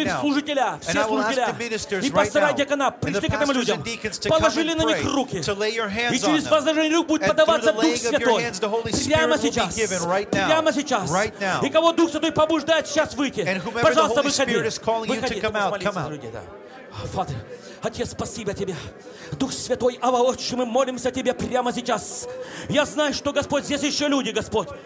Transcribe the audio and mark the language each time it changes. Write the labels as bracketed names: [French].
[Russian] Я попросил служителя, все служителя, и пастора, диакона, пришли к этим людям. Положили на них руки. [English] To lay your hands [Russian] и через возложение рук будет подаваться Дух Святой. [English] And through the laying of your hands, the Holy Spirit will be given right now. [Russian] Сейчас. [English] Right now. [Russian] И кого Дух Святой побуждает сейчас выйти. [English] And whomever [Russian] пожалуйста, [English] the Holy [Russian] выходи. [English] Spirit is calling [Russian] выходи. [English] You to come out, come out. Father, [Russian] Отец, спасибо Тебе. Дух Святой, Ава Отче, мы молимся Тебе прямо сейчас. Я знаю, что, Господь, здесь еще люди, Господь.